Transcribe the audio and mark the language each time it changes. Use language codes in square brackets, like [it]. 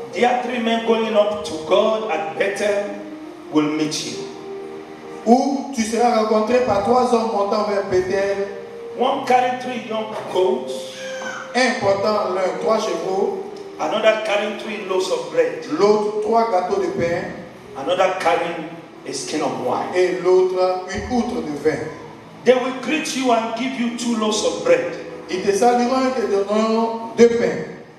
[en] There are 3 men going up to God at Bethel will meet you. [fr] Où tu seras rencontré par 3 hommes montant vers Bethel. [en] One carrying 3 young goats. [fr] Un portant l'un 3 chevaux. [en] Another carrying 3 loaves of bread. [fr] L'autre 3 gâteaux de pain. [en] Another carrying a skin of wine. [fr] Et l'autre une outre de vin. [en] They will greet you and give you 2 loaves of bread, [fr] Ils te salueront et te donneront 2 pains